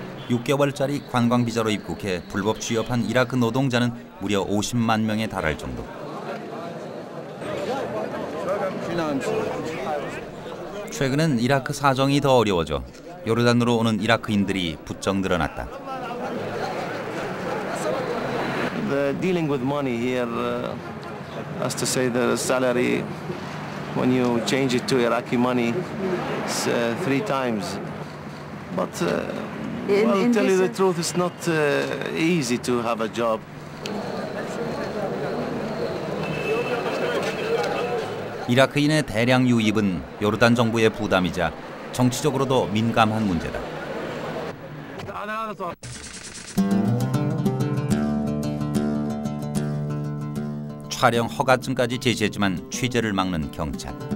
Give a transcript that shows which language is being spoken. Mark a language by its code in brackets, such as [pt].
[ko] 6개월짜리 관광비자로 입국해 불법 취업한 이라크 노동자는 무려 50만 명에 달할 정도. 최근엔 이라크 사정이 더 어려워져 요르단으로 오는 이라크인들이 부쩍 늘어났다. [en] The dealing with money here, as to say the salary, when you change it to Iraqi money, it's 3 times. But well, tell you the truth, it's not easy to have a job. [ko] 이라크인의 대량 유입은 요르단 정부의 부담이자 정치적으로도 민감한 문제다. 촬영 허가증까지 제시했지만 취재를 막는 경찰.